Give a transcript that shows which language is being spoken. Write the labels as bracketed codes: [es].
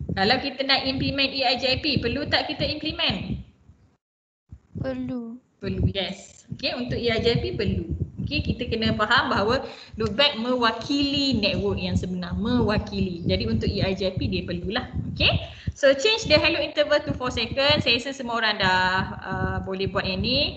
[ms] Kalau kita nak implement EIJIP, perlu tak kita implement? Perlu. Perlu, yes. Okey, untuk EIJIP perlu. Okey, kita kena faham bahawa loopback mewakili network yang sebenar, mewakili. Jadi untuk EIJIP dia perlulah. Okey. [en] So change the hello interval to 4 seconds. [ms] Saya rasa semua orang dah boleh buat yang ni.